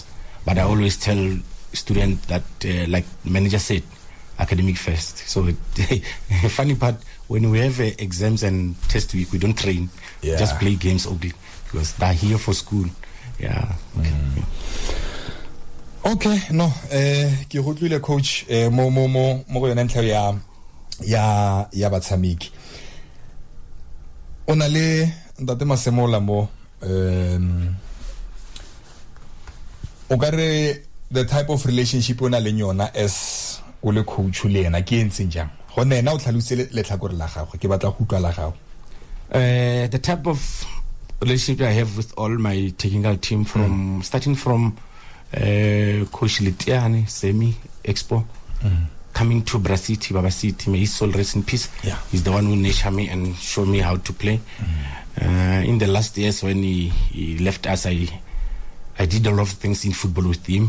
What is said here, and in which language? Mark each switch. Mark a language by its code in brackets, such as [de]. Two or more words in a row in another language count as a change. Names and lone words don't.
[en] But I always tell students that, like the manager said, academic first. So the funny part, when we have exams and test week, we don't train. Just play games only because they're here for school. Yeah. Okay, no, [tn] ke go tlile coach mo go yona ntlha ya batshameki. Ona le ntate Masemola mo o ka re [en] the type of relationship [tn] ona le yona as o le coach le ena ke entseng jang go nena o tlhalose le tlhakore la gago ke batla go utlwa la gago. [en] The type of relationship I have with all my technical team from starting from Coach Letiane, Semi, Expo, coming to Bra City, Baba City, may his soul rest in peace. He's the one who nurtured me and showed me how to play. In the last years when he left us, I did a lot of things in football with him.